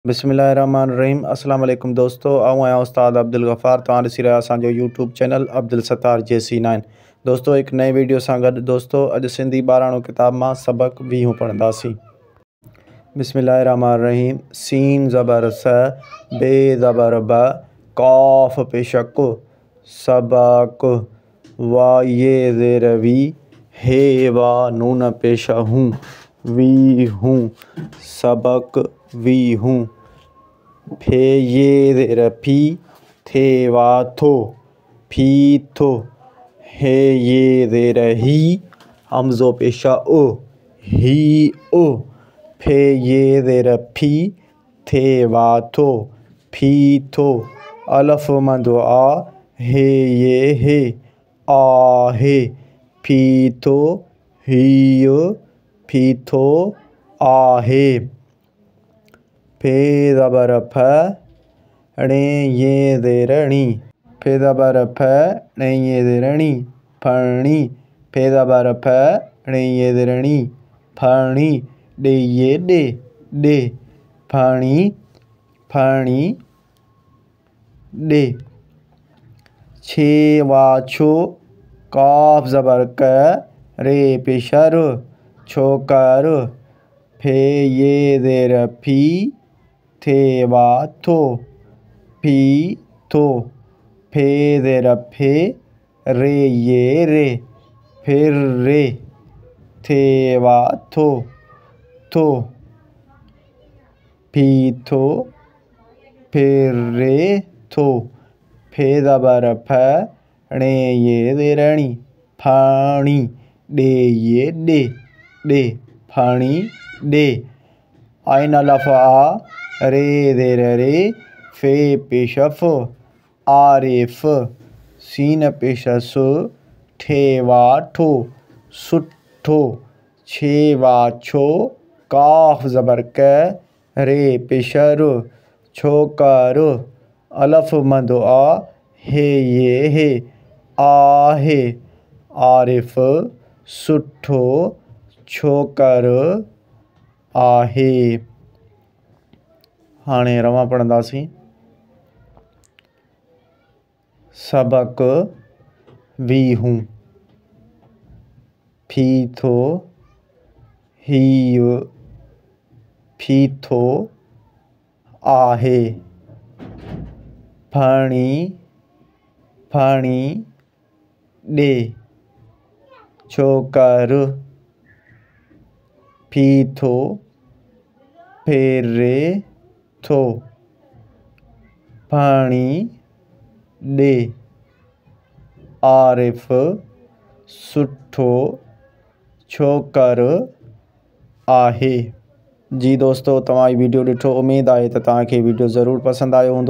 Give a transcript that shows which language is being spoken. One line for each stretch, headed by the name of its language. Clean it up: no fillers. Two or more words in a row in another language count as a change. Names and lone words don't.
Sindhi: बिस्मिल्लाहिर्रहमानिर्रहीम।
Arabic: السلام عليكم
Sindhi: दोस्तों, आऊँ आया उस्ताद अब्दुल गफ़ार। तुहां ॾिसी रहिया असांजो यूट्यूब चैनल अब्दुल सत्तार JC9। दोस्तों एक नए वीडियो सां गॾु दोस्तों अॼु सिंधी 12 किताब मां सबक 20 पढ़ंदासीं। बिस्मिल्लाहिर्रहमानिर्रहीम। सीन ज़बर स, बे ज़बर ब, कौफ पेशक सबक, वा ये ज़ेर वी, हे वा नून पेश हूँ, वी हूँ सबक वी हूँ। फे ये ज़ेर फी, थे वा थो, फी थो। हे ये ज़ेर ही, हमज़ो पेशा ओ, ही ओ। फे ये ज़ेर फी, थे वा थो, फी थो। अलफ मंदो आ, हे ये हे, आ हे। फी थो, ही फी थो, आहे। फे ज़बर फ, णे ये ज़ेर णी, फे ज़बर फ, णे ये ज़ेर णी, फणी। फे ज़बर फ, णे ये ज़ेर णी, फणी। ॾे ये ॾे, ॾे। फणी, फणी, ॾे। छे वा छो, काफ ज़बर क, रे पेश र, छोकर। फे ये ज़ेर फी, थे वा थो, फी थो। फे ज़ेर फे, रे ये रे, फिर रे। थे वा थो, थो। फी थो, फिर रे थो। फे ज़बर फ, णे ये ज़ेर णी, फणी। ॾे ये ॾे, ॾे। फणी, ॾे। आइन अलफ आ, रे ज़ेर रे, फे पेश फ, आरिफ। सीन पेश सु, ठे वा ठो, सुठो। छे वा छो, काफ ज़बर क, रे पेश र, छोकर। अलफ मंदो आ, हे ये हे, आहे। आरिफ, सुठो, छोकर, आहे। हाणे रवां पढ़ंदासीं। सबक 20। फी थो, ही फी थो, आहे। फणी, फणी, ॾे, छोकर। फी थो, फिर रे थो, फणी, ॾे। आरिफ, सुठो, छोकर, आहे। जी दोस्तों, तव्हां ई वीडियो ॾिठो, उमेद आहे त तव्हांखे वीडियो ज़रूर पसंदि आयो हूंदो।